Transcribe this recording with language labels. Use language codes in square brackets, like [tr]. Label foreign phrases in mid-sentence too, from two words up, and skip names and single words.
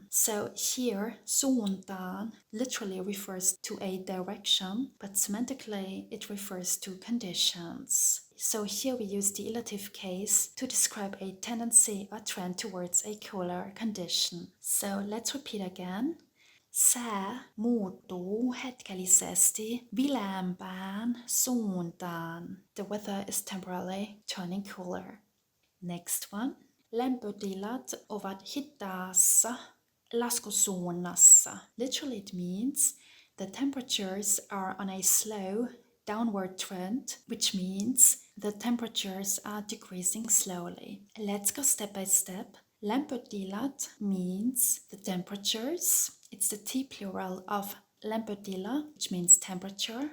[en] So here, suuntaan literally refers to a direction, but semantically it refers to conditions. So here we use the ilative case to describe a tendency or trend towards a cooler condition. So let's repeat again. [fi] Sää muuttuu hetkellisesti viileämpään suuntaan. [en] The weather is temporarily turning cooler. Next one. [fi] Lämpötilat ovat hitaassa laskusuunnassa. [en] Literally it means the temperatures are on a slow downward trend, which means the temperatures are decreasing slowly. Let's go step by step. Lämpötilat means the temperatures. It's the T plural of lämpötila, which means temperature.